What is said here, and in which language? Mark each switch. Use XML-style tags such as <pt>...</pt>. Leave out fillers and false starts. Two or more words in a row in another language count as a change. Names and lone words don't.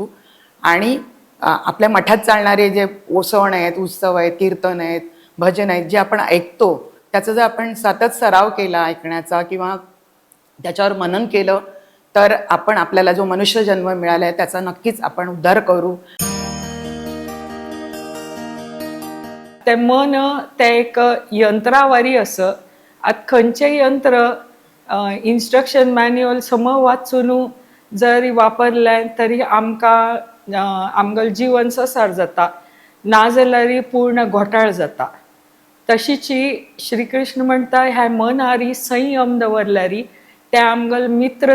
<mr>आणि आपल्या मठात चालणारे जे सण आहेत, उत्सव आहेत, कीर्तन आहेत, भजन आहेत, जे आपण ऐकतो त्याचा जर आपण सतत सराव केला ऐकण्याचा किंवा त्याच्यावर मनन केलं तर आपण आपल्याला जो मनुष्य जन्म मिळाला आहे त्याचा नक्कीच आपण उद्धार करू.</mr> <kok>ते मन ते एक यंत्रावारी असं आत खंयचें यंत्र</kok> <en>instruction manual</en> <kok>सम वाचून जरी वापरलें तरी आमकां आमगेलें जीवन ससार जाता, नाजाल्यार पूर्ण घोटाळ जाता. तशीच श्री कृष्ण म्हणटा ह्या मनारी संयम दवरल्यार ते आमगेल मित्र</kok>